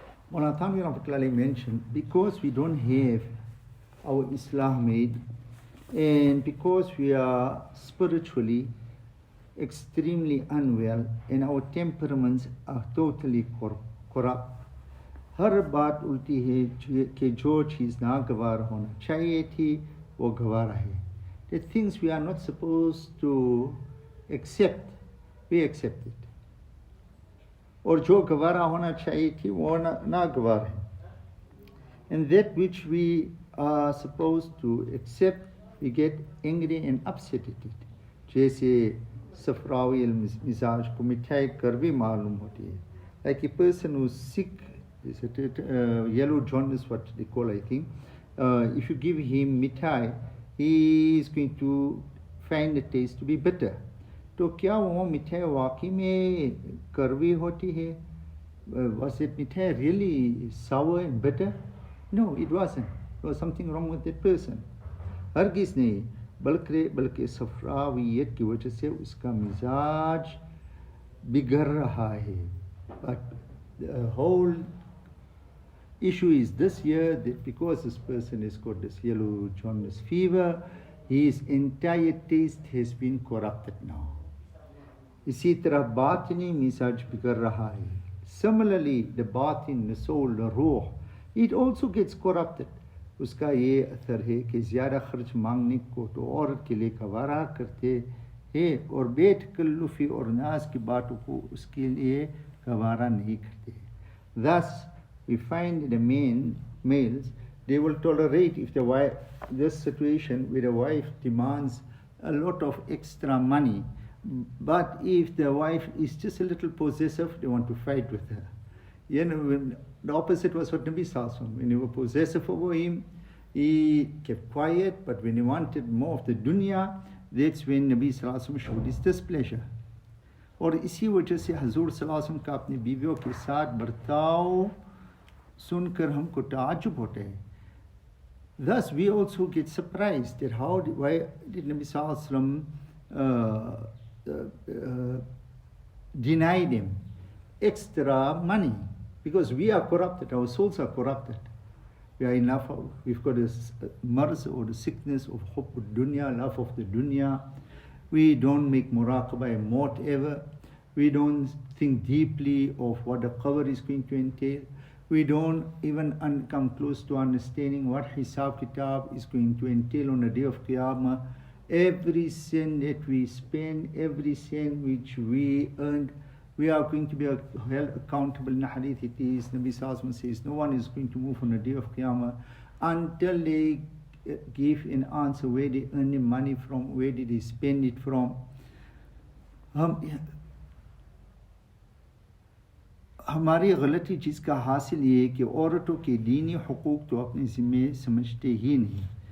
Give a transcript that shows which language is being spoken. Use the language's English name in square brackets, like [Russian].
[English] Mawlana Thanvi Rahmatullahi mentioned, because we don't have our Islah made, and because we are spiritually extremely unwell and our temperaments are totally corrupt, [Hindi] हर बात उल्टी है कि जो चीज़ नागवार होना चाहिए थी वो गवारा है. [English] The things we are not supposed to accept, we accept it. [Hindi] और जो गवारा होना चाहिए थी वो नागवार है. [English] And that which we are supposed to accept, we get angry and upset at it. [Hindi] जैसे सफरावी मिजाज को मिठाई कड़वी मालूम होती है. [English] Like a person who's sick, yellow jaundice, what they call, I think. If you give him mithai, he is going to find the taste to be bitter. [Hindi] तो क्या वो मिठाई वाकई में कड़वी होती है? [English] Was it मिठाई really sour and bitter? No, it wasn't. There was something wrong with that person. [Hindi] हरगिज़ नहीं, बल्कि सफरावियत की वजह से उसका मिजाज बिगड़ रहा है. [English] But the whole issue is this year that because this person has got this yellow jaundice fever, his entire taste has been corrupted now. [Hindi] इसी तरह बातिनी मिजाज बिगड़ रहा है. [English] Similarly, the batin, the soul, the ruh, it also gets corrupted. [Hindi] उसका ये असर है कि ज़्यादा खर्च मांगने को तो औरत के लिए गवारा करते हैं और बेतकल्लुफ़ी और नाज की बातों को उसके लिए गवारा नहीं करते. [English] Thus, we find the males, they will tolerate if the wife, this situation where the wife demands a lot of extra money, but if the wife is just a little possessive, they want to fight with her. You know, when the opposite was what Nabi Sallallahu Alaihi Wasallam. When they were possessive over him, he kept quiet, but when he wanted more of the dunya, that's when Nabi Sallallahu Alaihi Wasallam showed his displeasure. [Hindi] और इसी वजह से हजूर सल्लल्लाहु अलैहि वसल्लम का अपनी बीवियों के साथ बर्ताव सुनकर हमको ताज्जुब होता है. [English] Thus we also get surprised that why did Nabi Sallallahu Alaihi Wasallam deny them extra money? Because we are corrupted, our souls are corrupted. We are in love, we've got a marz or the sickness of hubb dunya, love of the dunya. We don't make muraqabah and maut ever. We don't think deeply of what the qabr is going to entail. We don't even come close to understanding what hisab kitab is going to entail on the day of Qiyamah. Every cent that we spend, every cent which we earned, we are going to be held accountable. In the hadith it is, Nabi Sallallahu Alaihi Wasallam says, no one is going to move on the day of Qiyamah until they give an answer where they earn the money from, where did they spend it from. [Hindi] हमारी गलती चीज़ का हासिल ये है कि औरतों के दीनी हुकूक तो अपने ज़िम्मे समझते ही नहीं.